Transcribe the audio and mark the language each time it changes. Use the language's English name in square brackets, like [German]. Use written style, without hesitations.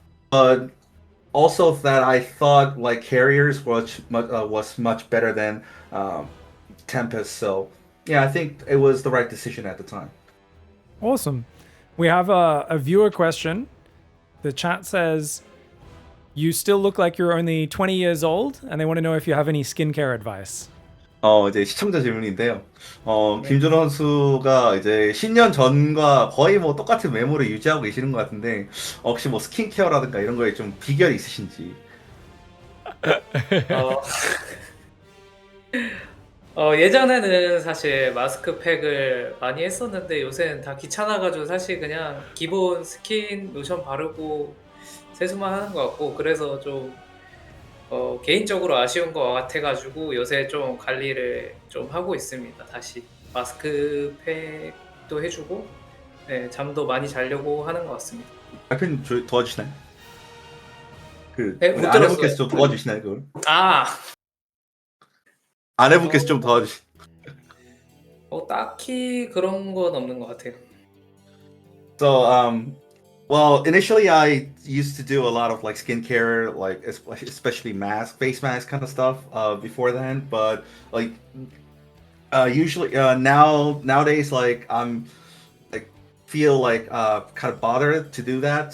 [English] But also that I thought carriers was much better than Tempest. So yeah, I think it was the right decision at the time. Awesome. We have a viewer question. The chat says, you still look like you're only 20 years old, and they want to know if you have any skincare advice. [Korean] 이제 시청자 질문인데요. 김준호 선수가 이제 10년 전과 거의 뭐 똑같은 외모를 유지하고 계시는 것 같은데 혹시 뭐 스킨케어라든가 이런 거에 좀 비결이 있으신지. 어, 예전에는 사실 마스크팩을 많이 했었는데 요새는 다 귀찮아가지고 사실 그냥 기본 스킨 로션 바르고 세수만 하는 것 같고 그래서 좀 개인적으로 아쉬운 것 같아가지고 요새 좀 관리를 좀 하고 있습니다. 다시 마스크팩도 해주고 네, 잠도 많이 자려고 하는 것 같습니다. 와이프는 도와주시나요? 네, 우리 못 아내분께서 들었어요. 좀 도와주시나요, 그걸? 아, 아내분께서 좀 어, 도와주시. 딱히 그런 건 없는 것 같아요. [English] So, well, initially I used to do a lot of like skincare, like especially face mask kind of stuff, before then. But like, usually, nowadays, like like feel like kind of bothered to do that.